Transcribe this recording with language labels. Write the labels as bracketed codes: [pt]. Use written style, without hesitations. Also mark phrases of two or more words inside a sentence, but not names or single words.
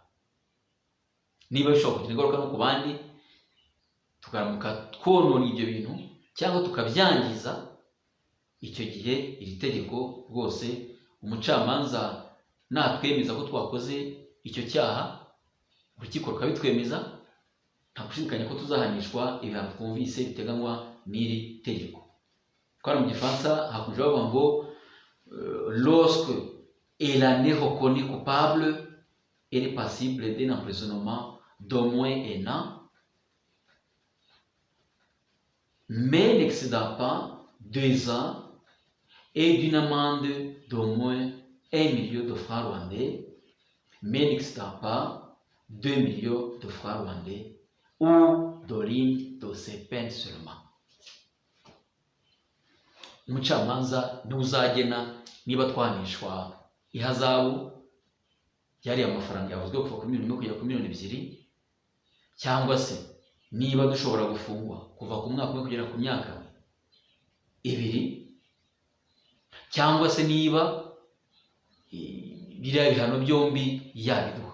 [rw] Niba bishobora kugira ingaruka no ku bandi, tukaramuka twonona ibyo bintu cyangwa tukabyangiza, icyo gihe iri tegeko rwose umucamanza natwemeza ko twakoze icyo cyaha, urukiko rukabitwemeza, nta gushidikanya ko tuzahanishwa ibihano twumvise biteganywa n'iri tegeko. Twari mu Gifaransa hakunze bavuga ngo [fr] lorsque elle est reconnue coupable, elle est passible d'un emprisonnement d'au moins 1 an, mais n'excédant pas 2 ans, et d'une amende d'au moins 1 million de francs rwandais, mais n'excédant pas 2 millions de francs rwandais, ou de l'une de ces peines seulement. [rw] Umucamanza niwe uzagena niba twanishwa ihazabu yari amafaranga yavuzwe kuva kuri 1 million kugera kuri 2 million, cyangwa se niba dushobora gufungwa kuva ku mwaka umwe kugera ku myaka 2, cyangwa se niba biriya bihano byombi yabiduha.